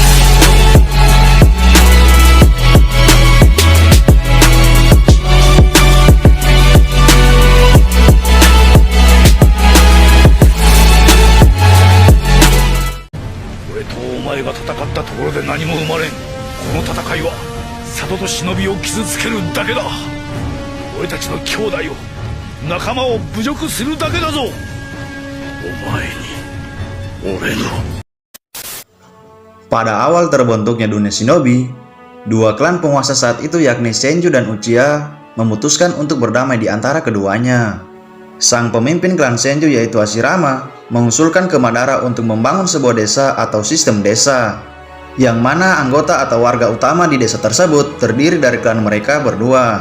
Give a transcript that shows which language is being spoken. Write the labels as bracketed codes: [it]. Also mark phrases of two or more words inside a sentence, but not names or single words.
[ja] 俺とお前が戦ったところで何も生まれん。この戦いは里と忍びを傷つけるだけだ。俺たちの兄弟を仲間を侮辱するだけだぞ。お前に俺の。 [id] Pada awal terbentuknya dunia shinobi, dua klan penguasa saat itu yakni Senju dan Uchiha memutuskan untuk berdamai di antara keduanya. Sang pemimpin klan Senju yaitu Hashirama mengusulkan ke Madara untuk membangun sebuah desa atau sistem desa, yang mana anggota atau warga utama di desa tersebut terdiri dari klan mereka berdua.